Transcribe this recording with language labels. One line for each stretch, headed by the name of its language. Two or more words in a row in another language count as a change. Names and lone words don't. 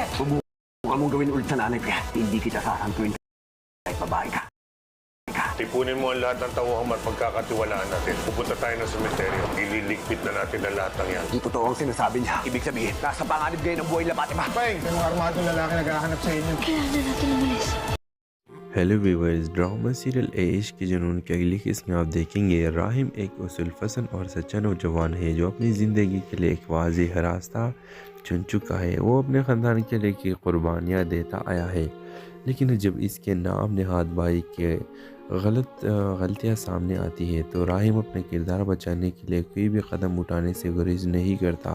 Filipino: Subukan mong gawin ulit sa nanay ko. Hindi kita sasantuin kahit babae ka. Tipunin mo ang lahat ng tauhang at pagkakatiwalaan natin. Pupunta tayo ng sementeryo. Ililigpit na natin ang lahat ng yan. Hindi totoo ang sinasabi niya. Ibig sabihin, nasa panganib kayo ng buhay na Fatima. Peng, may mga armadong lalaki naghahanap sa inyo. Kailangan natin umalis.
English: hello viewers, drama serial
Urdu: عیش کے جنون کی اگلی قسط میں آپ دیکھیں گے راحیم ایک اصول پسند اور سچا نوجوان ہے جو اپنی زندگی کے لیے ایک واضح راستہ چن چکا ہے. وہ اپنے خاندان کے لیے کی قربانیاں دیتا آیا ہے، لیکن جب اس کے نام نہاد بھائی کے غلطیاں سامنے آتی ہے تو راحیم اپنے کردار بچانے کے لیے کوئی بھی قدم اٹھانے سے گریز نہیں کرتا.